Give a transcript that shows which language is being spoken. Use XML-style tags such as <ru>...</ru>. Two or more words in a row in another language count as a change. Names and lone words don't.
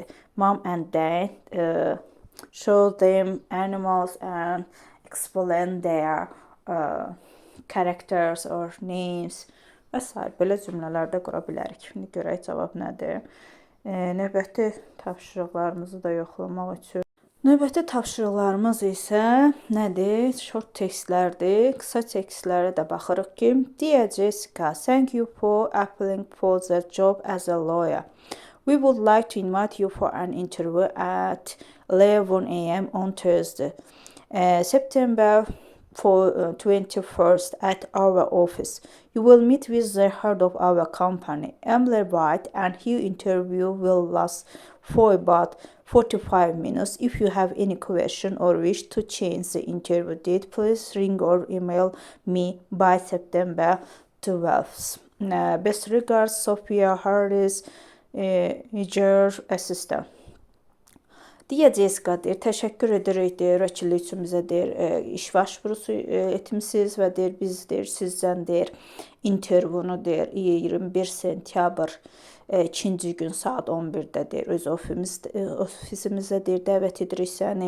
<en>Mom and dad show them animals and explain their characters or names və s.</en> <az>Belə cümlələrdə qura bilərik. Şimdi görək cavab nədir. Növbəti tapşırıqlarımızı da yoxlamaq üçün. Növbəti tapşırıqlarımız isə nədir? Short tekstlərdir. Qısa tekstlərə də baxırıq ki,</az> <en>Dear Jessica, thank you for applying for the job as a lawyer. We would like to invite you for an interview at 11 a.m. on Thursday, September 21st at our office. You will meet with the head of our company, Emily White, and her interview will last for about 45 minutes. If you have any question or wish to change the interview date, please ring or email me by September 12th. Best regards, Sophia Harris, your assistant.</en> <az>Deyə Jessica deyir, təşəkkür edirik deyir, vəkillik üçün bizə deyir, iş başvurusu etmişsiniz və deyir, biz deyir, sizdən deyir, intervyunu deyir, 21 sentyabr 2-ci gün saat 11-də deyir, öz ofisimizdə deyir, dəvət edirik səni.</az>